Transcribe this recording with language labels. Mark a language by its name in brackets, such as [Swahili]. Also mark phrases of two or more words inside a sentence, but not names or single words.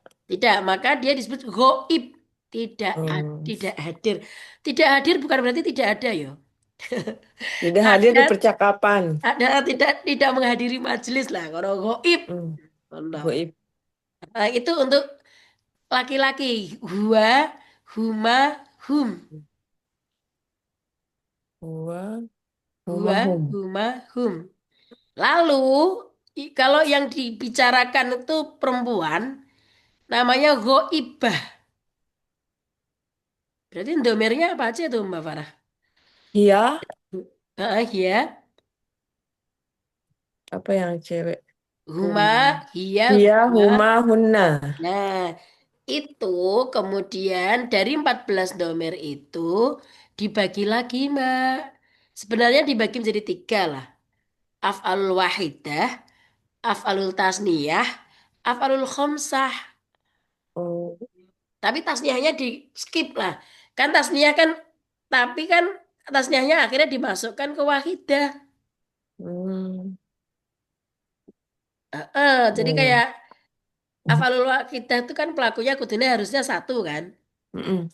[Indonesian] Tidak, maka dia disebut goib. Tidak, Hmm. tidak hadir. Tidak hadir bukan berarti tidak ada ya. Tidak hadir di Ada, percakapan. tidak tidak menghadiri majelis lah. Kalau goib. Hmm. Contoh. Goib. Nah, itu untuk laki-laki. [Arabic] هو، هما، هم. [Indonesian] Huwa, Huwa, humahum. [Arabic] هما، هم. [Indonesian] Lalu, kalau yang dibicarakan itu perempuan, namanya goibah. Berarti domirnya apa aja tuh Mbak Farah? Hia, Ya. apa yang cewek? Huma, Hum. hiya, Hia, huma. huma, hunna. Nah, itu kemudian dari 14 domir itu dibagi lagi, Mbak. Sebenarnya dibagi menjadi tiga lah. [Arabic] أفعال الواحدة، أفعال التثنية، أفعال الخمسة. Oh. [Indonesian] Tapi tasniahnya di skip lah. Kan tasniah kan, tapi kan tasniahnya akhirnya dimasukkan ke wahidah. Hmm. Jadi Oh. kayak [Arabic] أفعال الواحدة [Indonesian] itu kan pelakunya kudunya harusnya satu kan. Mm-mm.